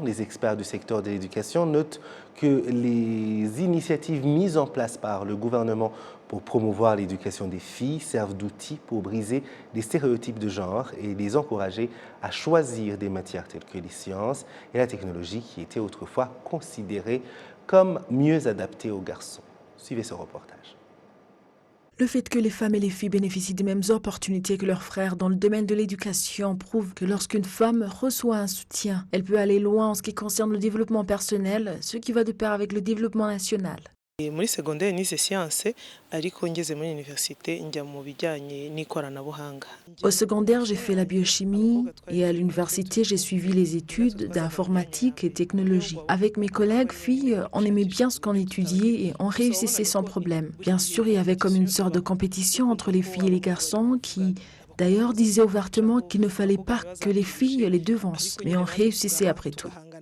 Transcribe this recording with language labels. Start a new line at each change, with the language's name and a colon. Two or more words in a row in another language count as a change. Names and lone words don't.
French: Les experts du secteur de l'éducation notent que les initiatives mises en place par le gouvernement pour promouvoir l'éducation des filles servent d'outils pour briser les stéréotypes de genre et les encourager à choisir des matières telles que les sciences et la technologie qui étaient autrefois considérées comme mieux adaptées aux garçons. Suivez ce reportage. Le fait que les femmes et les filles bénéficient des mêmes opportunités que leurs frères dans le domaine de l'éducation prouve que lorsqu'une femme reçoit un soutien, elle peut aller loin en ce qui concerne le développement personnel, ce qui va de pair avec le développement national.
Kinyarwanda: Muri secondaire nize science ariko ngeze muri université njya mu bijyanye n'ikoranabuhanga.
French: Au secondaire, j'ai fait la biochimie et à l'université, j'ai suivi les études d'informatique et technologie. Avec mes collègues filles, on aimait bien ce qu'on étudiait et on réussissait sans problème. Bien sûr, il y avait comme une sorte de compétition entre les filles et les garçons qui, d'ailleurs, disaient ouvertement qu'il ne fallait pas que les filles les devancent, mais on réussissait après tout.